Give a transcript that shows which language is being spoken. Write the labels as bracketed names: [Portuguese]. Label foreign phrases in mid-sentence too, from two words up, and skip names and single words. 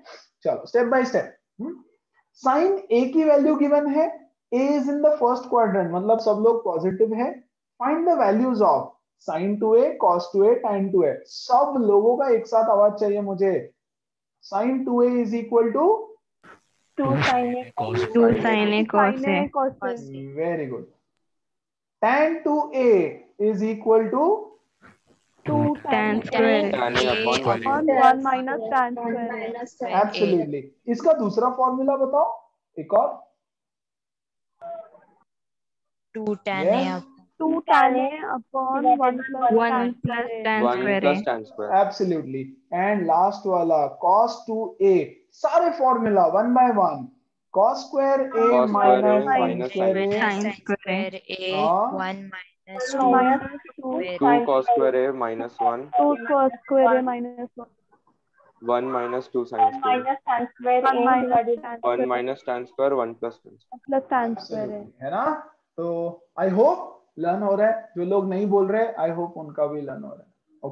[English] चलो step by step. साइन ए की वैल्यू गिवन है, ए इज इन द फर्स्ट क्वाड्रेंट, मतलब सब लोग पॉजिटिव है। find the values of sin 2a, cos 2a, tan 2a। [Hindi] सब लोगों का एक साथ आवाज चाहिए मुझे। [English] sin 2a is equal to 2 sin a cos 2 sin a cos a. cos a. very good. tan 2a is equal to 2 tan square tan a upon 1 1 minus tan square. एब्सोल्युटली। [Hindi] इसका दूसरा फॉर्मूला बताओ एक और। [English] 2 tan Yes. a 2 tan a upon 1 plus 1 plus tan 1 square plus a. tan square। Absolutely. And last वाला cos 2a, सारे formula 1 by 1. cos स्क्वायर a Cos square a माइनस sin minus स्क्वायर a, sin square a [Hindi] हाँ। [English] 1 minus 2 minus 2 2 cos square a minus 1, 2 cos square a minus 1 1 minus 2 sin square, tan square 1 minus tan 1 minus tan square 1 plus tan square। plus tan square a. [Hindi] है ना। तो [English] I hope [Hindi] लर्न हो रहा है, जो लोग नहीं बोल रहे [English] I hope [Hindi] उनका भी लर्न हो रहा है।